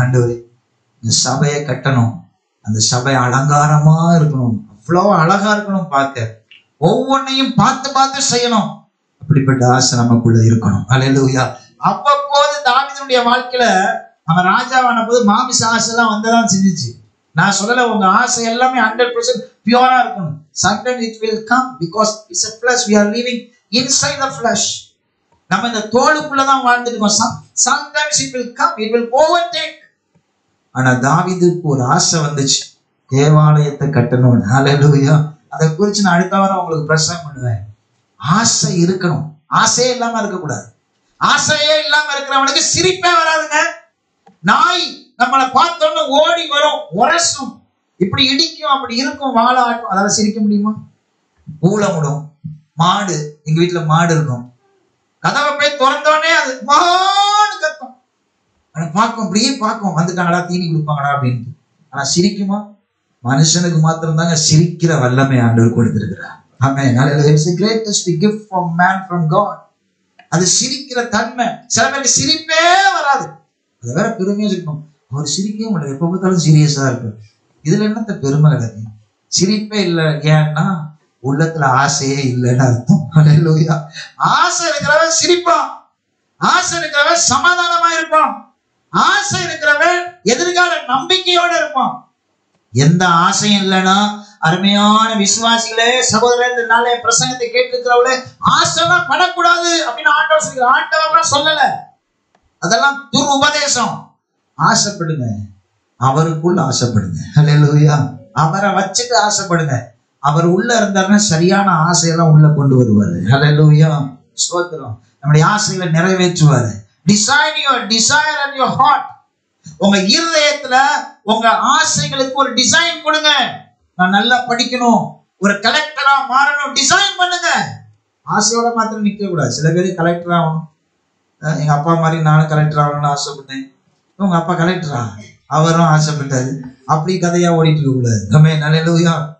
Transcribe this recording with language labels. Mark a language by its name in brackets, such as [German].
[Tamil] ஆண்டவரே, இந்த சபையை கட்டணும், அந்த சபை அலங்காரமா இருக்கணும், அவ்வளவு அழகா இருக்கணும் பார்க்க. ஒவ்வொன்னையும் பார்த்து பார்த்து செய்யணும். அப்படிப்பட்ட ஆசை நமக்குள்ள இருக்கணும். அல்லேலூயா. அவ்வப்போது தாவீதுடைய வாழ்க்கையில அவன் ராஜாவான போது மாமிச ஆசை எல்லாம் வந்ததான் செஞ்சிச்சு. நான் சொல்லல உங்க ஆசை எல்லாமே 100% பியூரா இருக்கணும். [English] Sometimes it will come because it's a flesh. We are living inside the flesh. [Tamil] நம்ம இந்த தோலுக்குள்ளதான் வாழ்ந்துட்டு இருக்கோம். [English] Sometimes it will come, it will overtake. [Tamil] ஆனா தாவீதுக்கு ஒரு ஆசை வந்துச்சு, தேவாலயத்தை கட்டணும். ஹல்லேலூயா. அதை குறித்து நான் அடுத்த வாரம் உங்களுக்கு பிரசங்கம் பண்ணுவேன். ஆசை இருக்கணும், ஆசையே இல்லாம இருக்கக்கூடாது. ஆசையே இல்லாம இருக்கிறவனுக்கு சிரிப்பே வராதுங்க. நாய் நம்மளை பார்த்தோன்னு ஓடி வரும், உரசும், இப்படி இடிக்கும், அப்படி இருக்கும், வாழ ஆட்டும். அதால சிரிக்க முடியுமா? ஊழமுடும். மாடு, எங்க வீட்டுல மாடு இருக்கும், கதவை போய் திறந்தோடனே அது மாடு கத்தும். பார்க்கும், அப்படியே பார்க்கும், வந்துட்டாங்களா தீனி கொடுப்பாங்களா அப்படின்ட்டு. ஆனா சிரிக்குமா? மனுஷனுக்கு மாத்திரம் தாங்க சிரிக்கிற வல்லமை ஆண்டவர் கொடுத்திருக்கிறார். ஆமென். [English] It's the greatest gift from man from God. [Tamil] அது சிரிக்கிற தன்மை. சில பேருக்கு சிரிப்பே வராது. அதை வேற பெருமையா இருக்கணும். அவர் சிரிக்கவே முடியாது, எப்ப பார்த்தாலும் சீரியஸா இருக்கு. இதுல என்னத்த பெருமை கிடக்கு? சிரிப்பே இல்லை. ஏன்னா உள்ளத்துல ஆசையே இல்லைன்னு அர்த்தம். அல்லேலூயா. ஆசை இருக்கிறவன் சிரிப்பான், ஆசை இருக்கிறவன் சமாதானமா இருப்பான், ஆசை இருக்கிறவன் எதிர்கால நம்பிக்கையோட இருப்பான். எந்த ஆசையும் இல்லைன்னா அருமையான விசுவாசிகளே, சகோதரர், இந்த நாளே பிரசங்கத்தை கேட்டிருக்கிறவளே, ஆசைலாம் படக்கூடாது அப்படின்னு ஆண்டவர் சொல்லுங்க. ஆண்டவர் சொல்லல, அதெல்லாம் துர் உபதேசம். ஆசைப்படுங்க, அவருக்குள்ள ஆசைப்படுங்க. அல்லேலூயா. அவரை வச்சுட்டு ஆசைப்படுங்க. அவர் உள்ள இருந்தாருன்னா சரியான ஆசையெல்லாம் உள்ள கொண்டு வருவாரு. அல்லேலூயா. ஸ்தோத்திரம். நம்முடைய ஆசைகளை நிறைவேற்றுவாரு. [English] Decide your desire and your heart. [Tamil] உங்க இருதயத்துல உங்க ஆசைகளுக்கு ஒரு டிசைன் கொடுங்க. நான் நல்லா படிக்கணும், ஒரு கலெக்டரா மாறணும், டிசைன் பண்ணுங்க. ஆசையோட மாத்திரம் நிக்க கூடாது. சில பேர் கலெக்டர் ஆகணும். எங்க அப்பா மாதிரி நானும் கலெக்டர் ஆகணும்னு ஆசைப்பட்டேன். உங்க அப்பா கலெக்டரா? அவரும் ஆசைப்பட்டாரு. அப்படி கதையா ஓடிட்டு இருக்க கூடாது. ஆமென். அல்லேலூயா.